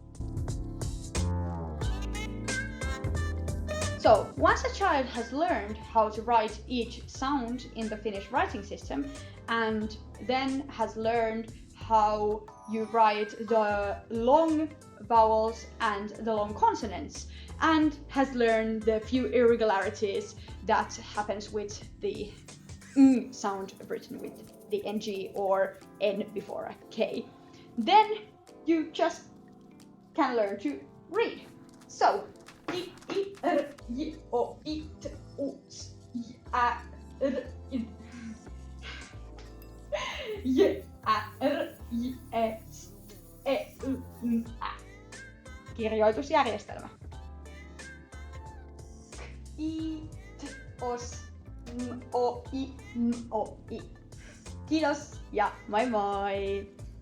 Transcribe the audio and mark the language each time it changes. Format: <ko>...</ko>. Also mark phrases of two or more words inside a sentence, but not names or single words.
<en>So once a child has learned how to write each sound in the Finnish writing system, and then has learned how you write the long vowels and the long consonants, and has learned the few irregularities that happens with the ng sound written with the ng or n before a k. Then you just can learn to read. So, I, r, y, o, I, t, u, s, y, a, r, i, j, a, r, j, e, s, e, y, n, ä.</en> <fi>Kirjoitusjärjestelmä. I, t, os, n, o, i, n, o, i. Kiitos ja moi moi!</fi>